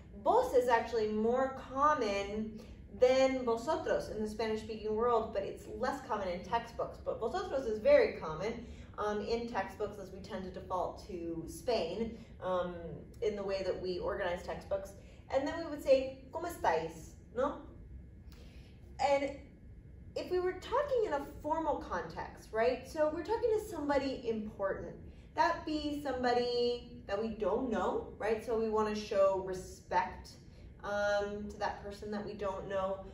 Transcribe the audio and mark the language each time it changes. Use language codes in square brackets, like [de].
[en] Vos is actually more common than vosotros in the Spanish-speaking world, but it's less common in textbooks. But vosotros is very common in textbooks, as we tend to default to Spain in the way that we organize textbooks. And then we would say, [es] ¿Cómo estáis? No? [en] And if we were talking in a formal context, right? So we're talking to somebody important. That'd be somebody that we don't know, right? So we want to show respect to that person that we don't know.